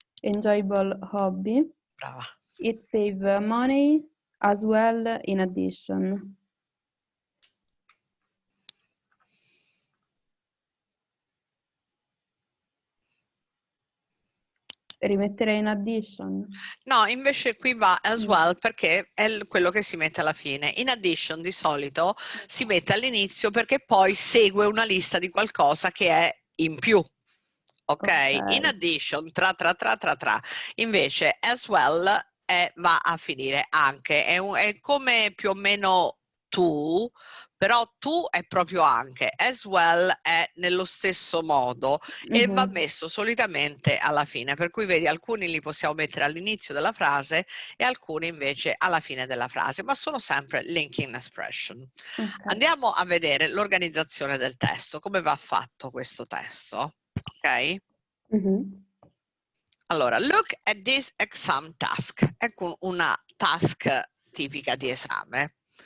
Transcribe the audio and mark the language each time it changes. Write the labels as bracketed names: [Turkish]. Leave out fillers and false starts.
[English] Enjoyable hobby. [Italian] Brava. [English] It saves money as well in addition. [Italian] Rimetterei in addition. No, invece qui va as well perché è quello che si mette alla fine. In addition di solito si mette all'inizio perché poi segue una lista di qualcosa che è in più. Ok? In addition, tra. Invece as well va a finire anche. È come più o meno tu, però tu è proprio anche. As well è nello stesso modo e va messo solitamente alla fine. Per cui vedi, alcuni li possiamo mettere all'inizio della frase e alcuni invece alla fine della frase, ma sono sempre linking expression. Andiamo a vedere l'organizzazione del testo. Come va fatto questo testo? Ok? [English] Allora, look at this exam task. [Italian] Ecco una task tipica di esame.